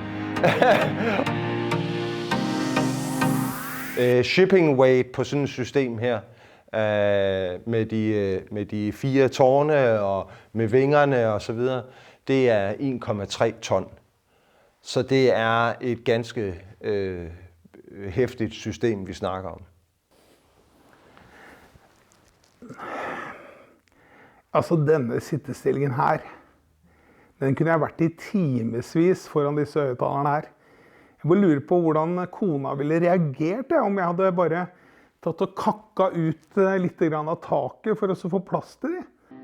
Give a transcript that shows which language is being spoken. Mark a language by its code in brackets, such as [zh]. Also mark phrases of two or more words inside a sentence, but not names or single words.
[en] Shipping weight [da] på sådan et system her, med de 4 tårne og med vingerne og så videre, det er 1,3 ton. Så det er et ganske heftigt system, vi snakker om. [no] Altså denne sittestillingen her, den kunne jeg vært i timesvis foran disse høyttalerne her. Jeg bare lurer på hvordan kona ville reagert om jeg hadde bare tatt og kakka ut litt grann av taket for å få plass til det.